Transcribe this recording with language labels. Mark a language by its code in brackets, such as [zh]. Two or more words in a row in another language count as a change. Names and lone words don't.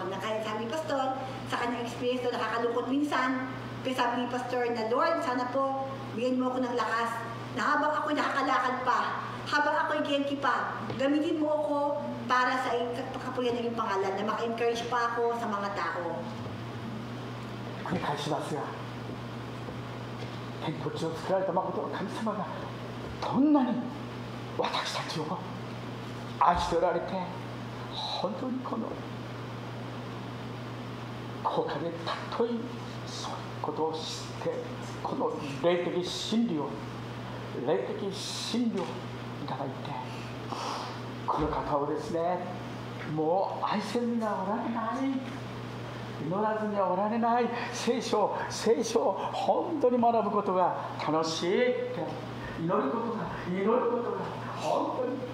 [tl] Na kaya sabi ni Pastor, sa kanyang experience na nakakalungkot minsan, kaya sabi ni Pastor na, Lord, sana po, bigyan mo ako ng lakas na habang ako'y nakakalakad pa, habang ako'y genki pa, gamitin mo ako para sa kapulian ng iyong pangalan, na maka-encourage pa ako sa mga tao. [ja] 繰り返しますが、天と地を作られた誠の神様がどんなに私たちを愛しておられて、本当にこの高価で尊いそういうことを知って、この霊的真理をいただいて、この方をですね、もう愛せずにはおられない、祈らずにはおられない、聖書を本当に学ぶことが楽しいって、祈ることが本当に